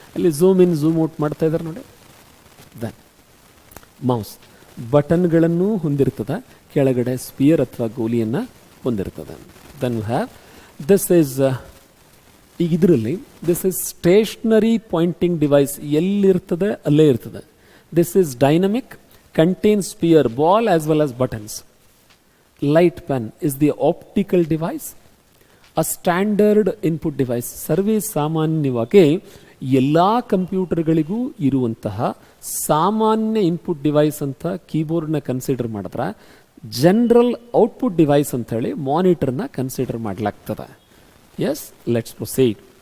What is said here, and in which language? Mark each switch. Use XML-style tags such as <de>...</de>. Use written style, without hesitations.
<kn>ಅಲ್ಲಿ zoom in, zoom out ಮಾಡ್ತಾ ಇದ್ದಾರೆ ನೋಡಿ. ದೆನ್ ಮೌಸ್ ಬಟನ್ಗಳನ್ನು ಹೊಂದಿರ್ತದೆ, ಕೆಳಗಡೆ ಸ್ಪಿಯರ್ ಅಥವಾ ಗೋಲಿಯನ್ನು ಹೊಂದಿರ್ತದೆ.</kn> <en>then have this is,</en> <kn>ಈಗ ಇದರಲ್ಲಿ</kn> <en>This is stationary pointing device.</en> <kn>ಎಲ್ಲಿರ್ತದೆ ಅಲ್ಲೇ ಇರ್ತದೆ.</kn> <en>This is dynamic, contains spear, ball as well as buttons. Light pen is the optical device. A standard input device.</en> <kn>ಸರ್ವೇ ಸಾಮಾನ್ಯವಾಗಿ ಎಲ್ಲ ಕಂಪ್ಯೂಟರ್ಗಳಿಗೂ ಇರುವಂತಹ ಸಾಮಾನ್ಯ ಇನ್ಪುಟ್ ಡಿವೈಸ್ ಅಂತ ಕೀಬೋರ್ಡ್ನ consider ಮಾಡಿದ್ರೆ, ಜನರಲ್ ಔಟ್ಪುಟ್ ಡಿವೈಸ್ ಅಂತ ಹೇಳಿ ಮಾನಿಟರ್ನ ಕನ್ಸಿಡರ್ ಮಾಡಲಾಗ್ತದೆ.</kn> <en>Yes, let's proceed.</en>